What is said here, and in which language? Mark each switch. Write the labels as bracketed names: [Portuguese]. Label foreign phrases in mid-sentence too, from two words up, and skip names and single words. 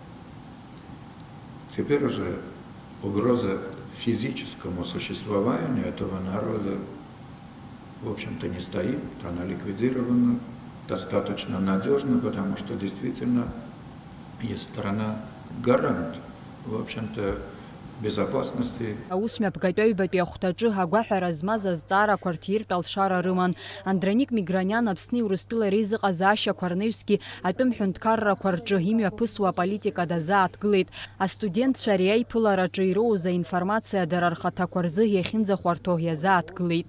[Russian] Теперь уже угроза физическому существованию этого народа, в общем-то, не стоит, она ликвидирована достаточно надежно, потому что действительно есть страна-гарант, в общем-то, безопасности. [Abkhazian] Аусмҩаԥгатәаҩбатәи ахәҭаҿы агәаҳәара змаз азҵаарақәа рҭиртә алшара рыман. Андроник Миграниан Аԥсни Урыстәыла реизыҟазаашьақәа рнаҩсгьы атәым ҳәынҭқаррақәа рҿы имҩаԥысуа аполитика дазааҭгылеит. Астудентцәа ари аиԥылараҿы ироуз аинформациа дара рхаҭақәа рзы иахьынӡахәарҭоу иазааҭгылеит.